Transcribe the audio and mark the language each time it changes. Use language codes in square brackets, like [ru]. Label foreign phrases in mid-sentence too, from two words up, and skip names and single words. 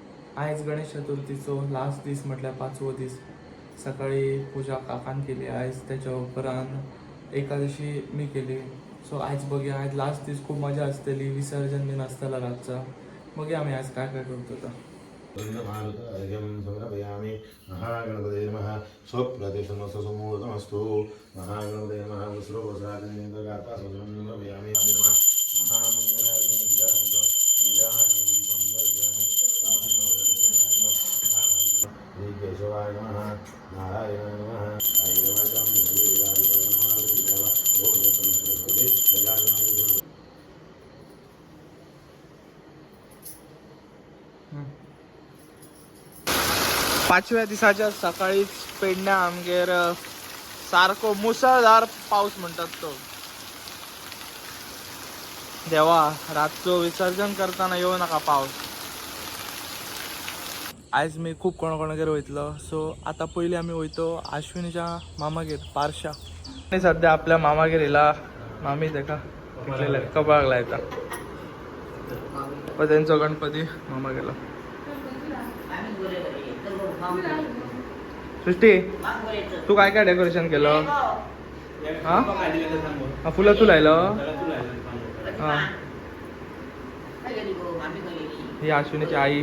[kok] आज गणेश चतुर्थीचो लास्ट दीस म्हटल्यार 5वो दीस. [mr] सकाळी पूजा काकान केली आज, त्याच्या उपरांत एकादशी मी केली. सो आज बघूया, आज लास्ट दीस खूप मजा असतली, विसर्जन बीन असतला रातचा. बघूया आम्ही आज काय काय करतो तर. [sa] समर्पयामि महागणपते नमः स्वप्रतिष्ठमस्तु महागणपते नमः वस्त्रोपसादनेन्द्रगातासोदरं समर्पयामि नमः केशवाय नमः नारायणाय नमः [kok] पाचव्या दिसाच्या सकाळीच पेडण्या आमगेर सारको मुसळधार पाऊस म्हणतात तो. [mr] देवा, रातचो विसर्जन करताना येऊ नका पाऊस. [kok] आज मी खूप कोणाकोणागेर वयतलो. [mr] सो आता पहिले आम्ही वयतो अश्विनीच्या मामागेर पारशा. आणि सध्या आपल्या मामागेर येला. [kok] मामी देखा कपाळाक लायता. पण त्यांचो गणपती मामा गेला. [mr] सृष्टी, तू काय काय डेकोरेशन केलं? हा, फुलं तू लायलं? हा, ही अश्विनीची आई.